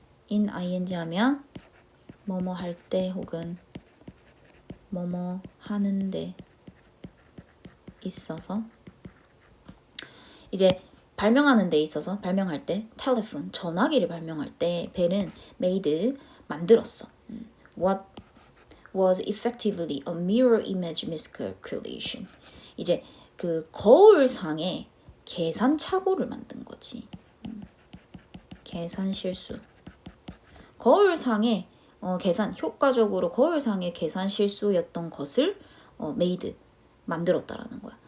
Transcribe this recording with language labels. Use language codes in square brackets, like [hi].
[ko] ing 하면 뭐뭐 할 때 혹은 뭐뭐 하는데 있어서 이제 발명하는 데 있어서 발명할 때 telephone 전화기를 발명할 때 벨은 made 만들었어. [en] What was effectively a mirror image miscalculation. [ko] 이제 그 거울상에 계산 착오를 만든 거지. 계산 실수. 거울상에 계산 효과적으로 거울상의 계산 실수였던 것을 made 만들었다라는 거야.